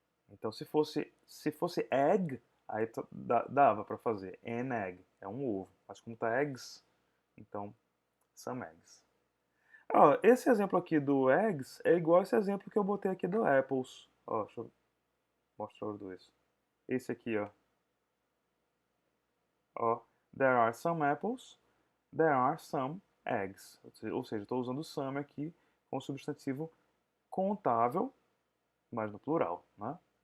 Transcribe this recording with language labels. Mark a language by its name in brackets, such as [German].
[Portuguese] Então, se fosse egg, aí dava para fazer an egg, é um ovo. Mas como tá eggs, então some eggs. Ó, esse exemplo aqui do eggs é igual esse exemplo que eu botei aqui do apples. Ó, deixa eu mostrar os dois. Esse aqui, ó. [English] Ó, there are some apples, there are some eggs. [Portuguese] Ou seja, estou usando some aqui com o substantivo contável, mas no plural, né?